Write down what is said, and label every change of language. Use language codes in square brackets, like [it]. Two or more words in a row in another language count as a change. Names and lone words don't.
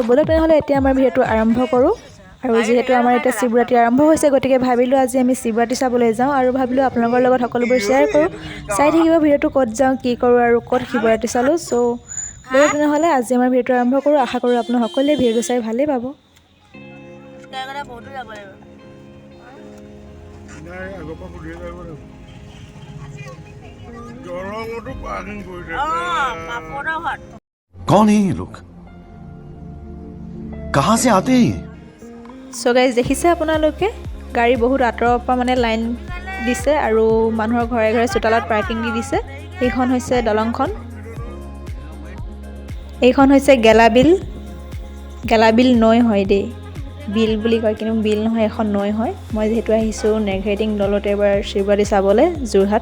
[as] ব'লক তেনেহ'লে এতিয়া আমাৰ ভিডিঅ'টো আৰম্ভ কৰোঁ। আৰু যিহেতু আমাৰ এতিয়া শিৱৰাত্ৰি আৰম্ভ হৈছে, গতিকে ভাবিলোঁ আজি আমি শিৱৰাত্ৰি চাবলৈ যাওঁ আৰু ভাবিলোঁ আপোনালোকৰ লগত সকলোবোৰ শ্বেয়াৰ কৰোঁ। চাই থাকিব ভিডিঅ'টো, ক'ত যাওঁ, কি কৰোঁ আৰু ক'ত শিৱৰাত্ৰি চালোঁ। চ' ব'লক তেনেহ'লে আজি আমাৰ ভিডিঅ'টো আৰম্ভ কৰোঁ। আশা কৰোঁ আপোনালোক সকলোৱে ভিডিঅ'টো চাই ভালেই পাব। [hi] कौन है ये लोग कहाँ से आते हैं ये [en] So guys, [as] দেখিছে আপোনালোকে গাড়ী বহুত আঁতৰৰ পৰা মানে লাইন দিছে আৰু মানুহৰ ঘৰে ঘৰে চোতালত পাৰ্কিং দি দিছে। এইখন হৈছে দলংখন, এইখন হৈছে গেলাবিল নৈ হয় দেই। বিল বুলি কয় কিন্তু বিল নহয়, এখন নৈ হয়। মই যিহেতু আহিছোঁ নেঘেৰিটিং দলত এবাৰ শিৱৰাত্ৰি চাবলৈ যোৰহাট।